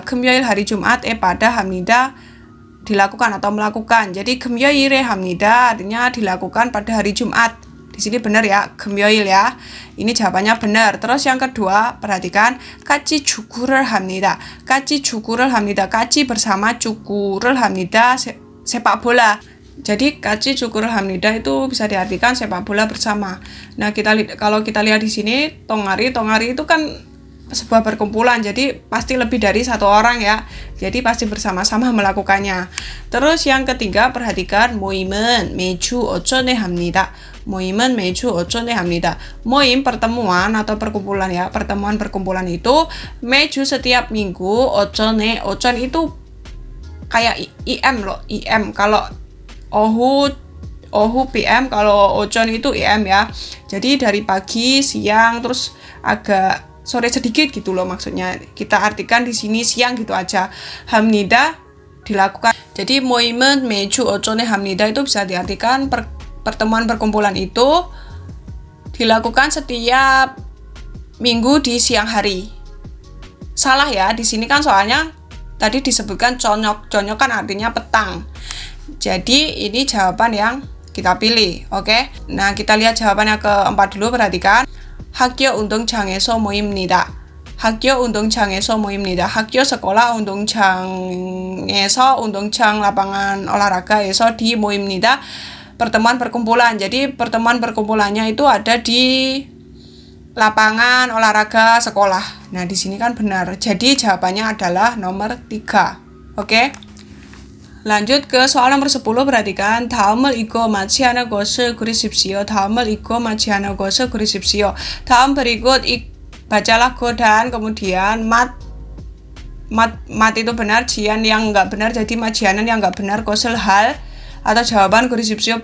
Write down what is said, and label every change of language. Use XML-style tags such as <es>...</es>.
<ko>금요일</ko> <id>hari Jumat pada</id> <ko>합니다</ko> <id>dilakukan atau melakukan. Jadi</id> <ko>금요일에 합니다</ko> <id>artinya dilakukan pada hari Jumat. Di sini benar ya,</id> <ko>금요일</ko> <id>ya. Ini jawabannya benar. Terus yang kedua, perhatikan</id> <ko>같이 축구를 합니다. 같이 축구를 합니다. 같이</ko> <id>bersama</id> <ko>축구를 합니다.</ko> <id>Sepak bola. Jadi</id> <ko>같이 축구를 합니다</ko> <id>itu bisa diartikan sepak bola bersama. Nah, kalau kita lihat di sini tongari itu kan sebuah perkumpulan, jadi pasti lebih dari satu orang ya. Jadi pasti bersama-sama melakukannya. Terus yang ketiga, perhatikan</id> <ko>모임은 매주 오전에 합니다. 모임은 매주 오전에 합니다. 모임</ko> <id>pertemuan atau perkumpulan ya. Pertemuan-perkumpulan itu</id> <ko>매주</ko> <id>setiap minggu,</id> <ko>오전에 오전</ko> <id>itu kayak IM loh, IM. Kalau ohu PM, kalau ojon itu IM ya. Jadi dari pagi, siang, terus agak sore sedikit gitu loh maksudnya. Kita artikan di sini siang gitu aja.</id> <ko>합니다</ko> <id>dilakukan. Jadi</id> <ko>모임은 매주 오전에 합니다</ko> <id>itu bisa diartikan pertemuan perkumpulan itu dilakukan setiap minggu di siang hari. Salah ya, di sini kan soalnya tadi disebutkan chonyok. Chonyok kan artinya petang. Jadi ini jawaban yang kita pilih. Oke. Nah, kita lihat jawaban yang keempat dulu, perhatikan.</id> <ko>학교 운동장에서 모입니다. 학교 운동장에서 모입니다. 학교</ko> <id>sekolah,</id> <ko>운동장에서 운동장</ko> <id>lapangan olahraga</id> <ko>에서</ko> <id>di</id> <ko>모입니다.</ko> <id>Pertemuan perkumpulan. Jadi pertemuan perkumpulannya itu ada di lapangan olahraga sekolah. Nah, di sini kan benar. Jadi jawabannya adalah nomor 3. Oke. lanjut ke soal nomor 10, perhatikan.</id> <ko>다음을 읽고 마치하는 것을 그리십시오. 다음을 읽고 마치하는 것을 그리십시오.</ko> <id>다음 berikut bacalah go dan kemudian mat itu benar, jian yang enggak benar jadi majianan yang enggak benar,</id> <ko>것을</ko> <id>hal atau jawaban</id> <ko>그리십시오.</ko>